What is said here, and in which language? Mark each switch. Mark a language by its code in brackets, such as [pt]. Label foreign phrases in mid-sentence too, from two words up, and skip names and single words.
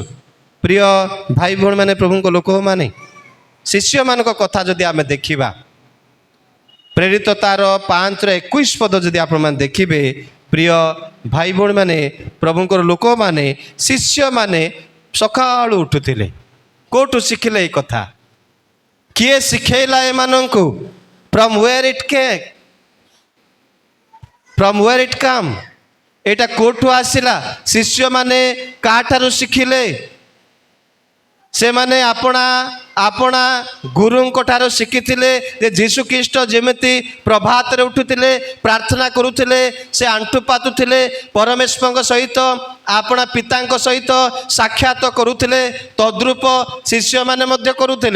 [or] ପ୍ରିୟ ଭାଇ ଭଉଣୀମାନେ, ପ୍ରଭୁଙ୍କ ଲୋକମାନେ, ଶିଷ୍ୟମାନଙ୍କ କଥା ଯଦି ଆମେ ଦେଖିବା, ପ୍ରେରିତ ତାର 5:21 ପଦ ଯଦି ଆପଣମାନେ ଦେଖିବେ, ପ୍ରିୟ ଭାଇ ଭଉଣୀମାନେ, ପ୍ରଭୁଙ୍କର ଲୋକମାନେ, ଶିଷ୍ୟମାନେ ସକାଳୁ ଉଠୁଥିଲେ। କେଉଁଠୁ ଶିଖିଲେ ଏଇ କଥା? କିଏ ଶିଖେଇଲା ଏମାନଙ୍କୁ? [en] From where it came? From where it come? [or] ଏଇଟା କେଉଁଠୁ ଆସିଲା? ଶିଷ୍ୟମାନେ କାହାଠାରୁ ଶିଖିଲେ? ସେମାନେ ଆପଣା ଗୁରୁଙ୍କ ଠାରୁ ଶିଖିଥିଲେ। ଯେ ଯୀଶୁଖ୍ରୀଷ୍ଟ ଯେମିତି ପ୍ରଭାତରେ ଉଠୁଥିଲେ, ପ୍ରାର୍ଥନା କରୁଥିଲେ, ସେ ଆଣ୍ଠୁ ପାତୁଥିଲେ, ପରମେଶ୍ୱରଙ୍କ ସହିତ, ଆପଣା ପିତାଙ୍କ ସହିତ ସାକ୍ଷାତ କରୁଥିଲେ, ତଦ୍ରୂପ ଶିଷ୍ୟମାନେ ମଧ୍ୟ କରୁଥିଲେ।